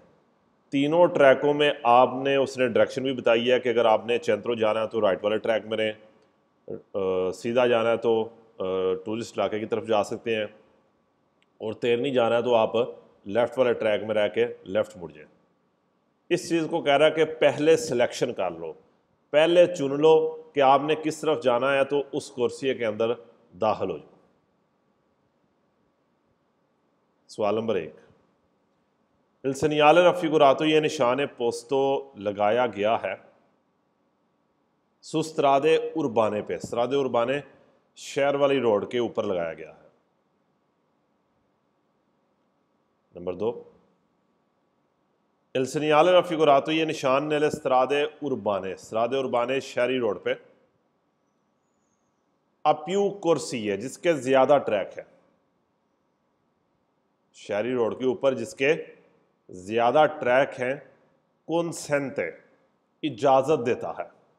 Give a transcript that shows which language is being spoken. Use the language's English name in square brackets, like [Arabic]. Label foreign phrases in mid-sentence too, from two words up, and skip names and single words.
[Hindi] तीनों ट्रैकों में आपने उसने डायरेक्शन भी बताई है कि अगर आपने चैंत्रो जाना है तो राइट वाले ट्रैक में रहें, सीधा जाना है तो टूरिस्ट इलाके की तरफ जा सकते हैं, और तेरनी जाना है तो आप लेफ़्ट वाले ट्रैक में रह के लेफ़्ट मुड़ जाए। इस चीज़ को कह रहा है कि पहले सिलेक्शन कर लो, पहले चुन लो कि आपने किस तरफ जाना है, तो उस कुर्सी के अंदर दाखिल हो जाओ। सवाल नंबर 1, [Italian] इल segnale raffigurato, [Hindi] ये निशान पोस्तो लगाया गया है [Italian] su strade urbane [Hindi] पे, [Italian] strade urbane [Hindi] शहर वाली रोड के ऊपर लगाया गया है। [Italian] नंबर 2, इल segnale raffigurato, [Hindi] ये निशान [Italian] nelle strade urbane, strade urbane [Hindi] शहरी रोड पे [Italian] a più corsie [Hindi] है जिसके ज्यादा ट्रैक है, शहरी रोड के ऊपर जिसके ज्यादा ट्रैक हैं, consente, इजाजत देता है।